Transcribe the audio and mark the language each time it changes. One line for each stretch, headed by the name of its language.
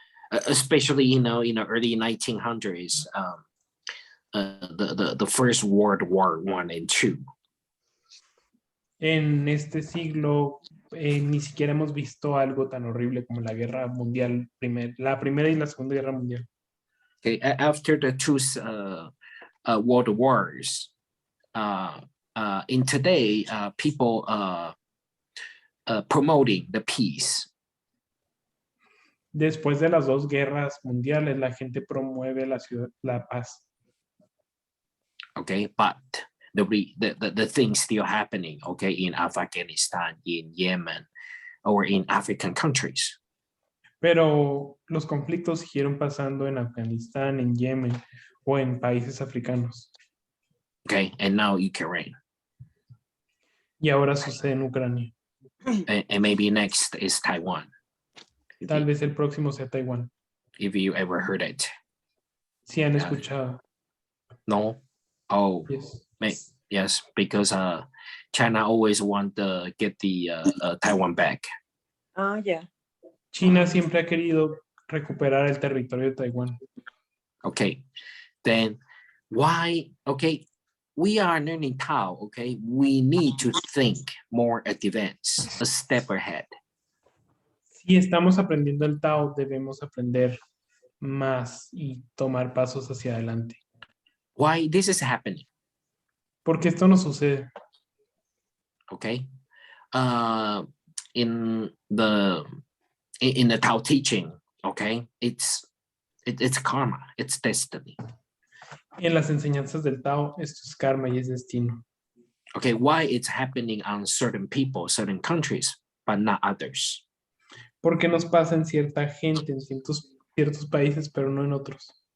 English: especially in the early 1900s, the First World War I and II.
Spanish: En este siglo ni siquiera hemos visto algo tan horrible como la guerra mundial, la primera y la segunda guerra mundial.
English: Okay, after the two world wars, in today, people promoting the peace.
Spanish: Después de las dos guerras mundiales, la gente promueve la paz.
English: Okay, but the things still happening, okay, in Afghanistan, in Yemen, or in African countries.
Spanish: Pero los conflictos siguieron pasando en Afganistán, en Yemen o en países africanos.
English: Okay, and now Ukraine.
Spanish: Y ahora sucede en Ucrania.
English: And maybe next is Taiwan.
Spanish: Tal vez el próximo sea Taiwán.
English: If you ever heard it.
Spanish: Si han escuchado.
English: No? Oh, Yes. Yes, because China always want to get the Taiwan back. Ah, yeah.
Spanish: China siempre ha querido recuperar el territorio de Taiwán.
English: Okay, then why? Okay, we are learning Tao. Okay, we need to think more advanced, a step ahead.
Spanish: Si estamos aprendiendo el Tao, debemos aprender más y tomar pasos hacia adelante.
English: Why this is happening?
Spanish: Porque esto no sucede.
English: Okay, in the Tao teaching, okay, it's karma, it's destiny.
Spanish: En las enseñanzas del Tao, esto es karma y es destino.
English: Okay, why it's happening on certain people, certain countries, but not others?
Spanish: Porque nos pasa en cierta gente, en ciertos países, pero no en otros.